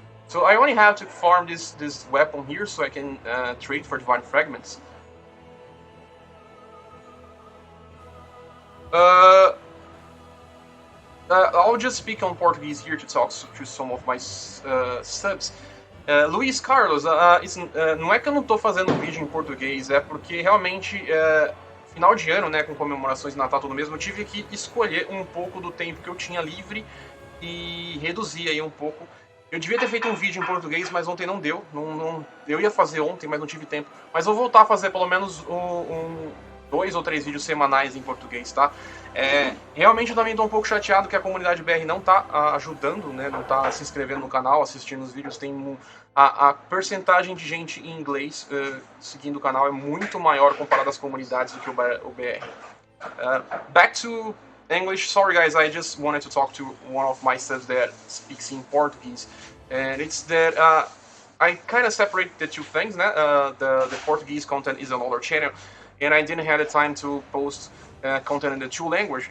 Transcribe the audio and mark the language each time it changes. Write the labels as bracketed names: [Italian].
[English] So I only have to farm this weapon here so I can trade for Divine Fragments. I'll just speak on Portuguese here to talk to some of my subs. [Portuguese] Luiz Carlos, não é que eu não estou fazendo vídeo em português, é porque realmente, final de ano, né, com comemorações de Natal tudo mesmo, eu tive que escolher um pouco do tempo que eu tinha livre e reduzir aí um pouco. Eu devia ter feito um vídeo em português, mas ontem não deu. Eu ia fazer ontem, mas não tive tempo. Mas vou voltar a fazer pelo menos 2 ou 3 vídeos semanais em português, tá? Realmente eu também estou um pouco chateado que a comunidade BR não está ajudando, né? Não está se inscrevendo no canal, assistindo os vídeos. Tem a percentagem de gente em inglês seguindo o canal é muito maior comparado às comunidades do que o BR. [English] Back to English. Sorry guys, I just wanted to talk to one of my subs that speaks in Portuguese, and it's that I kind of separate the two things, né? The Portuguese content is another channel, and I didn't have the time to post content in the two language.